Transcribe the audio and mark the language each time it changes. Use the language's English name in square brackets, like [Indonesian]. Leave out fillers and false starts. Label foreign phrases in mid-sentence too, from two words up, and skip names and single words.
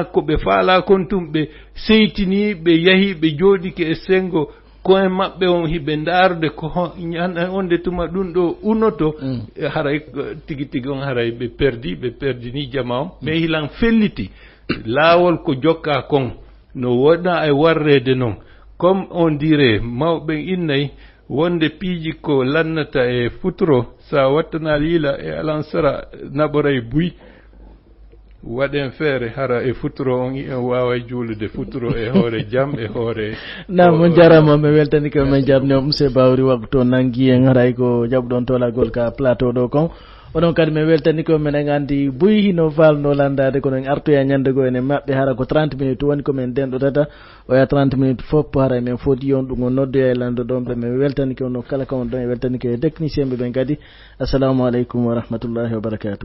[Fula] ko ɓe faala kon tum ɓe seytini ɓe yahi ɓe jooɗike e sengo koye maɓɓe on hiɓe ndaarude ko onde tuma ɗum ɗo unoto haray tigi tigi on haray ɓe perdini jama on mais hilan felliti laawol ko jokka kon no wona e warrede noon [French] comme on dirait [Fula] mawɓe innay wonde piiji ko lannata e futuro sa wattana liila e alansara naɓoray buy waɗen feere hara e futuro on en wawa juulude futuro e hoore jam e hoore nam on jarama mi weltani ko men jarno monsieur Bawri waktu nangi en haray ko jaɓɗon tolagol ka plateau ɗo kon onon kadi mi weltani ko minen andi buy hino falno landade kono en artoya ñande go ene maɓɓe hara ko 30 minutes woni komin denɗotata oya 30 minutes fof hara men foti on ɗum o noddoya e lando ɗon ɓe mi weltani ko no kala kawon ɗon e weltani ko e technicien ɓe ɓen kadi [Arabic] السلام عليكم و رحمة الله و بركاته